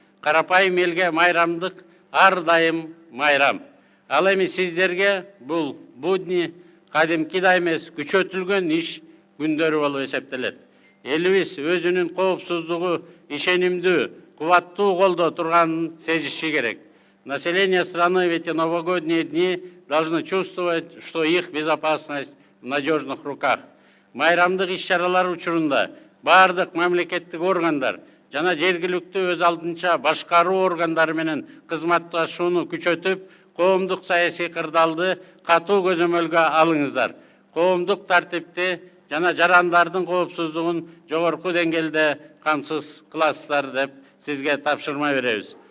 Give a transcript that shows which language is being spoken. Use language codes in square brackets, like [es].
[ky] Карапайым элге майрамдык ар дайым майрам. Ал эми сиздерге бул будни кадимкидей эмес күчөтүлгөн иш күндөрү болуп эсептелет. Элибиз өзүнүн коопсуздугу ишенимдүү, кубаттуу колдо турганын сезиши керек. [ru] Население страны в эти новогодние дни должно чувствовать, что их безопасность в надежных руках. [ky] Майрамдык иш-чаралар учурунда бардык мамлекеттик органдар жана жергиликтүү өз алдынча башкаруу органдары менен кызматташууну күчөтүп, коомдук саясий кырдаалды катуу көзөмөлгө алыңыздар. Коомдук тартипти жана жарандардын коопсуздугун жогорку деңгээлде камсыз кыласыздар деп сизге тапшырма беребиз.